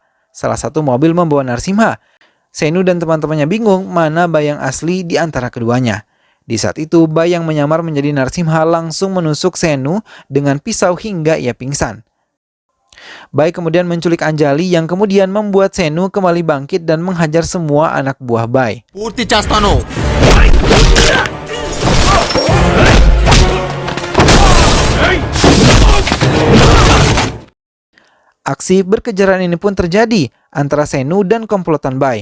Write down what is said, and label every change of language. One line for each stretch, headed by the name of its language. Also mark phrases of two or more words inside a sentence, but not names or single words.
Indonesian: Salah satu mobil membawa Narsimha. Senu dan teman-temannya bingung mana Bai yang asli di antara keduanya. Di saat itu, Bai yang menyamar menjadi Narsimha langsung menusuk Senu dengan pisau hingga ia pingsan. Bai kemudian menculik Anjali yang kemudian membuat Senu kembali bangkit dan menghajar semua anak buah Bai.
Telugu: పూర్తి చేస్తాను.
Indonesian: Aksi berkejaran ini pun terjadi antara Senu dan komplotan Bai.